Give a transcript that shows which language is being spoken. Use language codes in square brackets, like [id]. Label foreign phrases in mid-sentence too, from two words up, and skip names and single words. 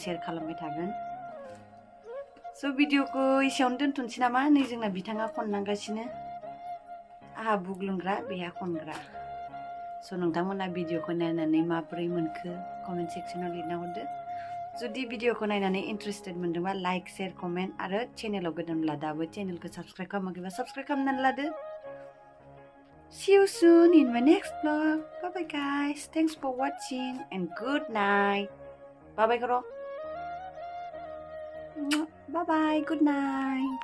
[brx] शेयार खालामबाय थागोन स' भिडिअखौ एसेयावनो दोनथ'नोसै नामा नै जोंना बिथाङा खननांगासिनो आहा बुग्लुंग्रा बेहा खनग्रा स' नोंथांमोना भिडिअखौ नायनानै माबोरै मोनखो कमेन्ट सेक्सनाव लिरना हरदो जुदि भिडिअखौ नायनानै इन्टारेस्टेड मोनदोंबा [en] like share comment [brx] आरो चेनेलाव गोदानब्ला दाबो चेनेलखौ साबस्क्राइब खालामाखैबा साबस्क्राइब खालामनानै लादो [en] See you soon in my next vlog. Bye bye guys. Thanks for watching and good night. Bye bye Karo. Bye bye. Good night.